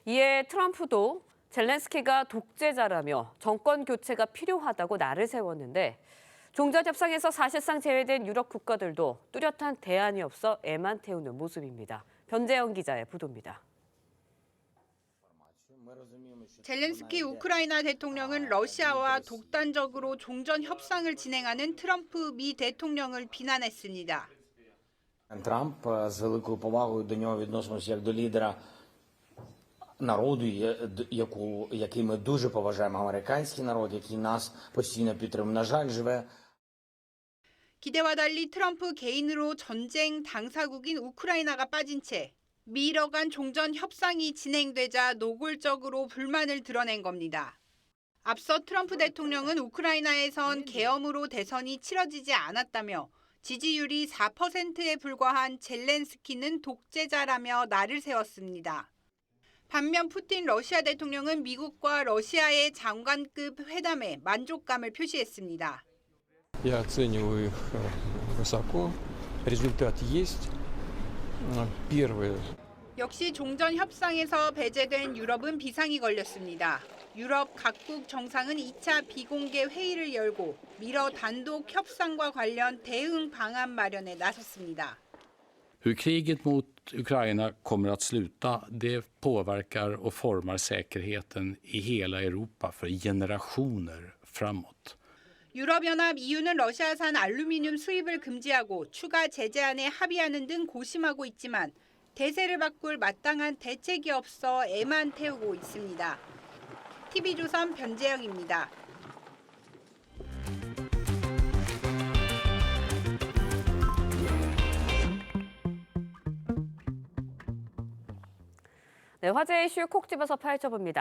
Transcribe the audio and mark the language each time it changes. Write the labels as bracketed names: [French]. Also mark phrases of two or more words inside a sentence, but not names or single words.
[Korean] 이에 트럼프도 젤렌스키가 독재자라며 정권 교체가 필요하다고 날을 세웠는데 종전 협상에서 사실상 제외된 유럽 국가들도 뚜렷한 대안이 없어 애만 태우는 모습입니다. 변재영 기자의 보도입니다. 젤렌스키 우크라이나 대통령은 러시아와 독단적으로 종전 협상을 진행하는 트럼프 미 대통령을 비난했습니다. [Ukrainian] Трамп з великою повагою до нього відносимося як до лідера народу, який ми дуже поважаємо, американський народ, який нас постійно підтримує. На жаль, живе. [Korean] 기대와 달리 트럼프 개인으로 전쟁 당사국인 우크라이나가 빠진 채 미러 간 종전 협상이 진행되자 노골적으로 불만을 드러낸 겁니다. 앞서 트럼프 대통령은 우크라이나에선 계엄으로 대선이 치러지지 않았다며 지지율이 4%에 불과한 젤렌스키는 독재자라며 날을 세웠습니다. 반면 푸틴 러시아 대통령은 미국과 러시아의 장관급 회담에 만족감을 표시했습니다. [Russian] Я оцениваю их высоко. Результат есть. Первое. [Korean] 역시 종전 협상에서 배제된 유럽은 비상이 걸렸습니다. 유럽 각국 정상은 2차 비공개 회의를 열고 미러 단독 협상과 관련 대응 방안 ma련에 나섰습니다. [Swedish] Hur kriget mot Ukraina kommer att sluta, det påverkar och formar säkerheten i hela Europa för generationer framåt. [Korean] 유럽연합 EU는 러시아산 알루미늄 수입을 금지하고 추가 제재안에 합의하는 등 고심하고 있지만 대세를 바꿀 마땅한 대책이 없어 애만 태우고 있습니다. TV조선 변재영입니다. 네, 화제 이슈 콕 집어서 파헤쳐봅니다.